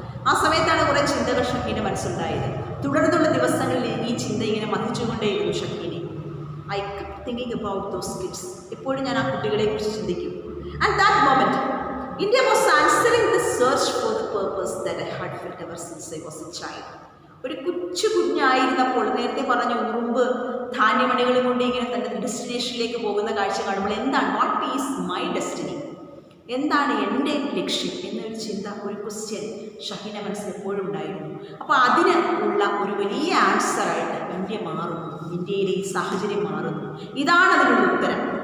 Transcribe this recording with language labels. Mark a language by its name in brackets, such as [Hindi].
[Malayalam] ആ സമയത്താണ് കുറേ ചിന്തകൾ ഷഹീൻ്റെ മനസ്സുണ്ടായത്. തുടർന്നുള്ള ദിവസങ്ങളിൽ ഈ ചിന്ത ഇങ്ങനെ മതിച്ചുകൊണ്ടേയിരുന്നു ഷഹീനെ. [English] I kept thinking about those kids. [Malayalam] എപ്പോഴും ഞാൻ ആ കുട്ടികളെക്കുറിച്ച് ചിന്തിക്കും. [English] And that moment India was answering the search for the purpose that I had felt ever since I was a child. [Malayalam] ഒരു കുഞ്ഞായിരുന്നപ്പോൾ, നേരത്തെ പറഞ്ഞ ഉറുമ്പ് ധാന്യമണികളും കൊണ്ട് ഇങ്ങനെ തൻ്റെ ഡെസ്റ്റിനേഷനിലേക്ക് പോകുന്ന കാഴ്ച കാണുമ്പോൾ എന്താണ് [English] what is my destiny, [Malayalam] എന്താണ് എൻ്റെ ലക്ഷ്യം എന്നൊരു ചിന്ത, ഒരു ക്വസ്റ്റ്യൻ ഷഹീൻ്റെ മനസ്സിൽ എപ്പോഴും ഉണ്ടായിരുന്നു. അപ്പോൾ അതിന് ഉള്ള ഒരു വലിയ ആൻസറായിട്ട് ഇന്ത്യ മാറുന്നു, ഇന്ത്യയിലെ ഈ സാഹചര്യം മാറുന്നു. ഇതാണ് അതിനുള്ള ഉത്തരം.